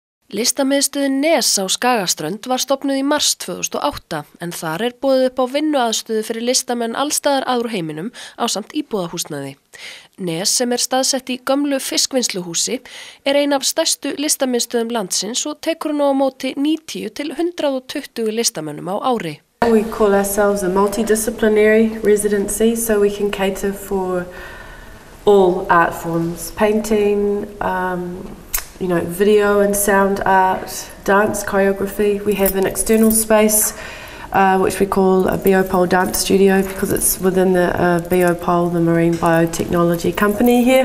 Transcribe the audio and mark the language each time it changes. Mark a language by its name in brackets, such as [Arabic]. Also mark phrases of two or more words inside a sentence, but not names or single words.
[Icelandic] Listamiðstöð Nes á Skagaströnd var stofnuð í mars 2008 en þar boðið upp á vinnuaðstöðu fyrir listamenn allstaðar að úr heiminum ásamt íbúðahúsnæði. Nes sem staðsett í gömlu fiskvinnsluhúsi ein af stærstu listamiðstöðum landsins og tekur nú á móti 90 til 120 listamönnum á ári. [English] We call ourselves a multidisciplinary residency, so we can cater for all art forms, painting, video and sound art, dance, choreography. We have an external space which we call a Biopole dance studio because it's within the Biopole, the marine biotechnology company here.